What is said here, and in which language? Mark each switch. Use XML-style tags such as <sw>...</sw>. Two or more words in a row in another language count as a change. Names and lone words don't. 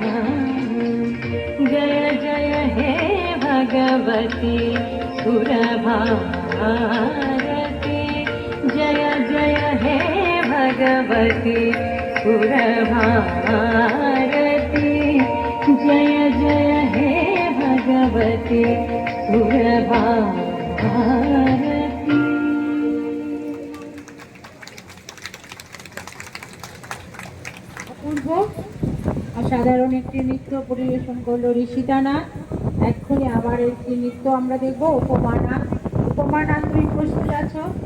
<sa>जय जय हे भगवती सुरभारती, जय जय हे भगवती सुरभारती, जय जय हे भगवती सुरभारती।</sa> <bn>অপূর্ব অসাধারণ একটি নৃত্য পরিবেশন করলো ঋষিতা নাথ। এক্ষুনি আবার একটি নৃত্য আমরা দেখবো, উপমা নাথ। উপমা নাথ, তুমি প্রস্তুত আছো?</bn>